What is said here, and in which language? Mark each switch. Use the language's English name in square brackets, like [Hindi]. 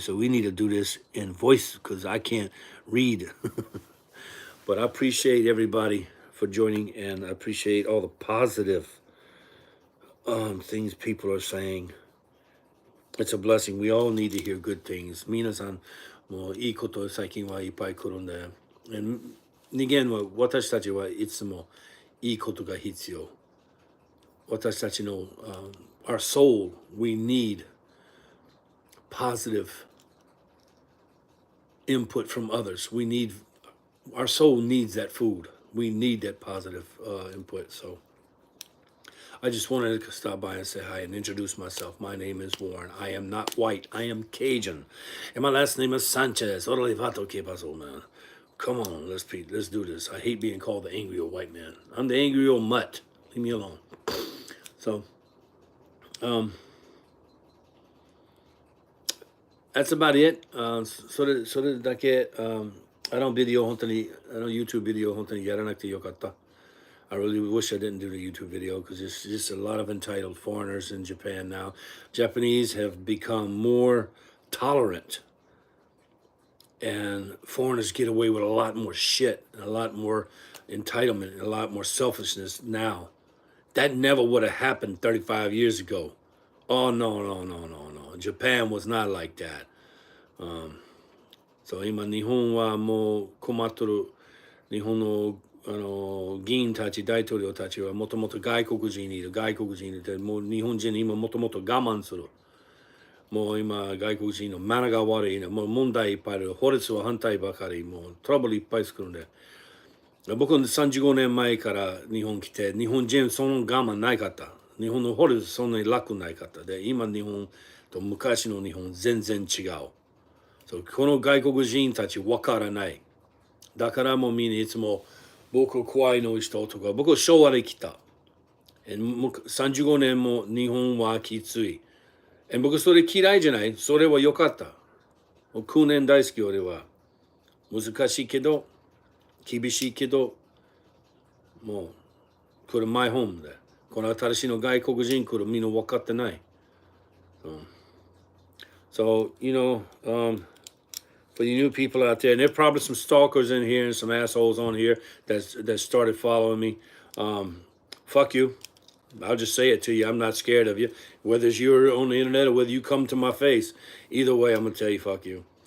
[English] So we need to do this in voice because I can't read. But I appreciate everybody for joining, and I appreciate all the positive things people are saying. It's a blessing. We all need to hear good things. [Japanese] 皆さんもういいこと最近はいっぱい来るんで。人間は私たちはいつもいいことが必要。私たちの、 [English] our soul, we need positive input from others. Our soul needs that food. We need that positive input. So I just wanted to stop by and say hi and introduce myself. My name is Warren. I am not white. I am Cajun. And my last name is Sanchez. [Spanish] Orale vato que pasó, [English] man. Come on, let's do this. I hate being called the angry old white man. I'm the angry old mutt. Leave me alone. So, that's about it. [Japanese] それだけ、YouTube ビデオ本当にやらなくてよかった。 [English] I really wish I didn't do the YouTube video because there's just a lot of entitled foreigners in Japan now. Japanese have become more tolerant, and foreigners get away with a lot more shit, and a lot more entitlement, and a lot more selfishness now. That never would have happened 35 years ago. Oh, no. Japan was not like that. [Japanese] So 今日本はもう困ってる。日本の議員たち、大統領たちはもともと外国人にいる。もう日本人今もともと我慢する。もう今外国人のマナーが悪いね。もう問題いっぱいある。法律は反対ばかり。もうトラブルいっぱい作るんで。僕は35年前から日本来て、日本人その我慢ないかった。日本の法律そんなに楽ないかった。で、今日本と昔の日本全然違う。そうこの外国人たちわからない。だからもうみんないつも僕怖いの人とか、僕は昭和で来た。 35年も日本はきつい。僕それ嫌いじゃない。それは良かった。 9年大好き俺は。難しいけど、厳しいけど、もう、これマイホームで。この新しいの外国人来るみんな分かってない。 [English] So, for you new people out there, and there are probably some stalkers in here and some assholes on here that started following me. Fuck you. I'll just say it to you. I'm not scared of you. Whether it's you're on the internet or whether you come to my face, either way, I'm gonna tell you, fuck you.